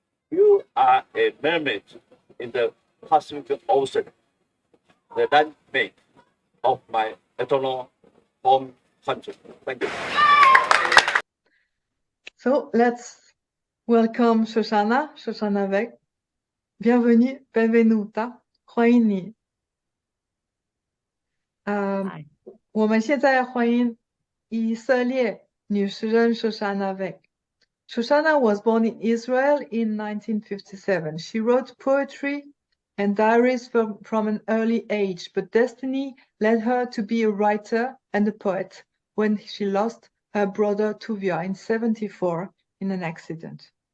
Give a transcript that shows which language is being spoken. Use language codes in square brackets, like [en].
[en] You are a mermaid in the Pacific Ocean, the landmate of my eternal home country. Thank you. So let's welcome Shoshana, Shoshana Weg. [fr] Bienvenue, [it] benvenuta, [zh] 欢迎你。我们现在欢迎以色列女诗人 Shoshana Weg. [en] Shoshana was born in Israel in 1957. She wrote poetry and diaries from an early age, but destiny led her to be a writer and a poet when she lost her brother Tuvia in 1974 in an accident.